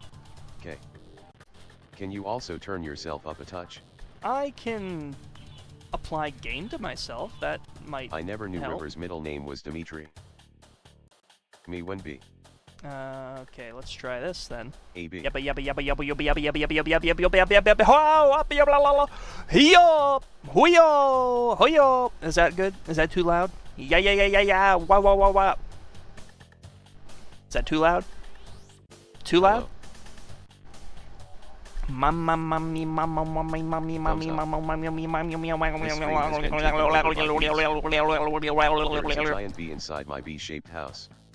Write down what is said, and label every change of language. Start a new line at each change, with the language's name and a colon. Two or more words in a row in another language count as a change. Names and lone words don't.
English: Okay. Can you also turn yourself up a touch? I can apply gain to myself. That might I never knew help. River's middle name was Dimitri. Me when B. Okay, let's try this then. AB. Yabba yabba yabba yabba yabba yabba yabba yabba yabba yabba yabba yabba yabba ho up yabba la la la hiyo huyo huyo. Is that good? Is that too loud? Yeah yeah yeah yeah yeah. Wow wow wow wow. Is that too loud? Too loud? Mama mommy mama mommy mommy mommy mama mommy mommy There is a giant bee inside my bee-shaped house.